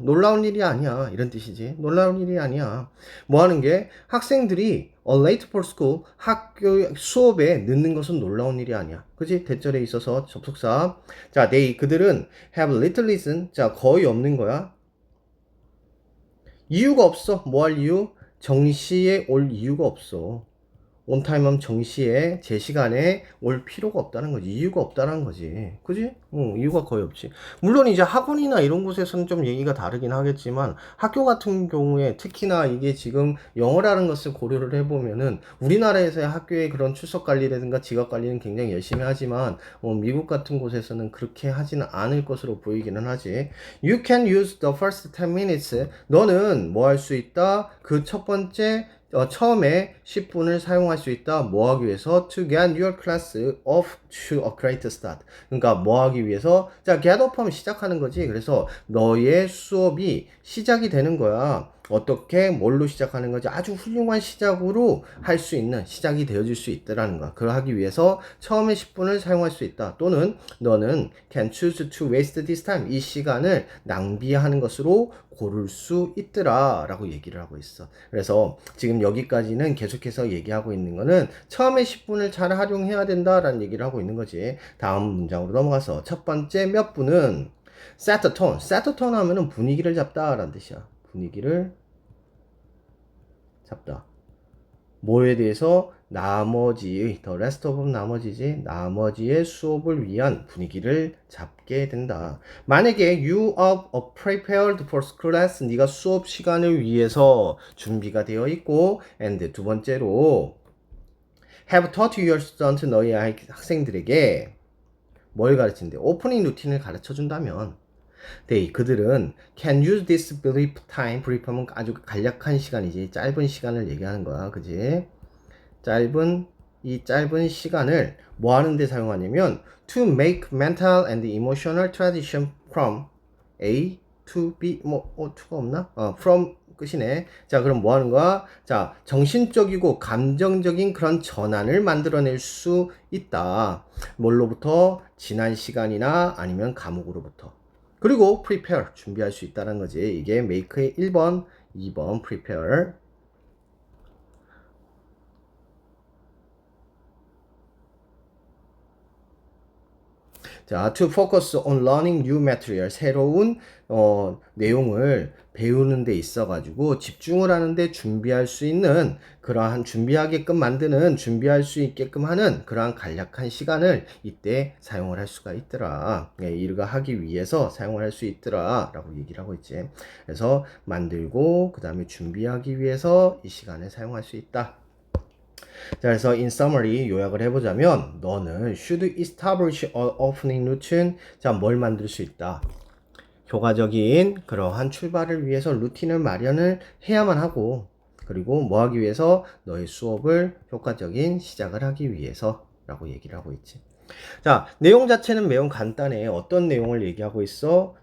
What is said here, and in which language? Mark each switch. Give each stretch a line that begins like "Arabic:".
Korean: 놀라운 일이 아니야. 이런 뜻이지. 놀라운 일이 아니야. 뭐 하는 게 학생들이
English: late for school,
Korean: 학교 수업에 늦는 것은 놀라운 일이 아니야. 그지? 대절에 있어서 접속사. 자, 그들은
English: have little reason.
Korean: 자, 거의 없는 거야. 이유가 없어. 뭐 할 이유? 정시에 올 이유가 없어. 온타임하면 정시에 제 시간에 올 필요가 없다는 거지. 이유가 없다는 거지. 그지? 이유가 거의 없지. 물론 이제 학원이나 이런 곳에서는 좀 얘기가 다르긴 하겠지만 학교 같은 경우에 특히나 이게 지금 영어라는 것을 고려를 해보면은 우리나라에서의 학교의 그런 출석 관리라든가 지각 관리는 굉장히 열심히 하지만 미국 같은 곳에서는 그렇게 하지는 않을 것으로 보이기는 하지.
English: You can use the first 10 minutes.
Korean: 너는 뭐 할 수 있다? 그 첫 번째 처음에 10분을 사용할 수 있다. 뭐 하기 위해서?
English: To get your class off to a great start.
Korean: 그러니까 뭐 하기 위해서? 자,
English: get off
Korean: 하면 시작하는 거지. 그래서 너의 수업이 시작이 되는 거야. 어떻게 뭘로 시작하는 거지? 아주 훌륭한 시작으로 할 수 있는 시작이 되어질 수 있다라는 거야. 그걸 하기 위해서 처음에 10분을 사용할 수 있다. 또는 너는
English: can choose to waste this time.
Korean: 이 시간을 낭비하는 것으로 고를 수 있더라 라고 얘기를 하고 있어. 그래서 지금 여기까지는 계속해서 얘기하고 있는 거는 처음에 10분을 잘 활용해야 된다라는 얘기를 하고 있는 거지. 다음 문장으로 넘어가서 첫 번째 몇 분은
English: set the tone. set the tone
Korean: 하면은 분위기를 잡다라는 뜻이야. 분위기를 잡다. 뭐에 대해서 나머지의
English: the rest of
Korean: 나머지지 나머지의 수업을 위한 분위기를 잡게 된다. 만약에
English: you are prepared for class
Korean: 네가 수업 시간을 위해서 준비가 되어 있고
English: and
Korean: 두 번째로
English: have taught your student
Korean: 너희 학생들에게 뭘 가르치는데 오프닝 루틴을 가르쳐 준다면 그들은
English: can use this brief time.
Korean: brief 하면 아주 간략한 시간이지. 짧은 시간을 얘기하는 거야. 그지? 이 짧은 시간을 뭐 하는데 사용하냐면
English: to make mental and emotional transition from A to B.
Korean: to가 없나? from 끝이네. 자, 그럼 뭐 하는 거야? 자, 정신적이고 감정적인 그런 전환을 만들어낼 수 있다. 뭘로부터? 지난 시간이나 아니면 과목으로부터. 그리고 prepare, 준비할 수 있다는 거지. 이게 make의 1번, 2번 prepare.
English: 자, to focus on learning new material.
Korean: 새로운 내용을 배우는 데 있어 가지고 집중을 하는데 준비할 수 있는 그러한 준비하게끔 만드는 준비할 수 있게끔 하는 그러한 간략한 시간을 이때 사용을 할 수가 있더라. 이를 하기 위해서 사용을 할 수 있더라 라고 얘기를 하고 있지. 그래서 만들고 그 다음에 준비하기 위해서 이 시간을 사용할 수 있다. 자, 그래서
English: in summary
Korean: 요약을 해보자면 너는
English: should establish an opening routine.
Korean: 자, 뭘 만들 수 있다. 효과적인 그러한 출발을 위해서 루틴을 마련을 해야만 하고 그리고 뭐 하기 위해서 너의 수업을 효과적인 시작을 하기 위해서 라고 얘기를 하고 있지. 자, 내용 자체는 매우 간단해. 어떤 내용을 얘기하고 있어?